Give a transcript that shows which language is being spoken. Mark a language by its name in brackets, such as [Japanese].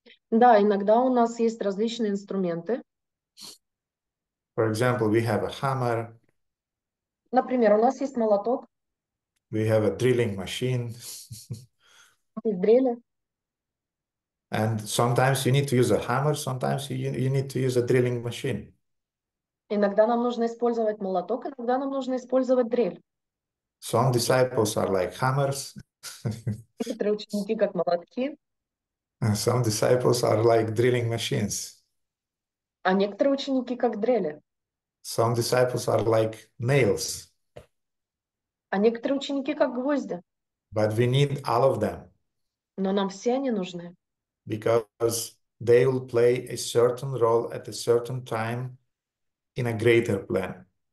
[Russian] Да, иногда у нас есть различные инструменты. [English] For example, we have a hammer, [Russian] Например, у нас есть молоток, [English] we have a drilling machine, [Russian] есть дрели. [English] and sometimes you need to use a hammer, sometimes you need to use a drilling machine. [Russian] Иногда нам нужно использовать молоток, иногда нам нужно использовать дрель. [English] Some disciples are like hammers, [Russian] Некоторые ученики как молотки, [English] and some disciples are like drilling machines. [Russian] а некоторые ученики как дрели, [English] Some disciples are like nails, [Russian] а некоторые ученики как гвозди. [English] but we need all of them [Russian] Но нам все они нужны, [English] because they will play a certain role at a certain time in a greater plan.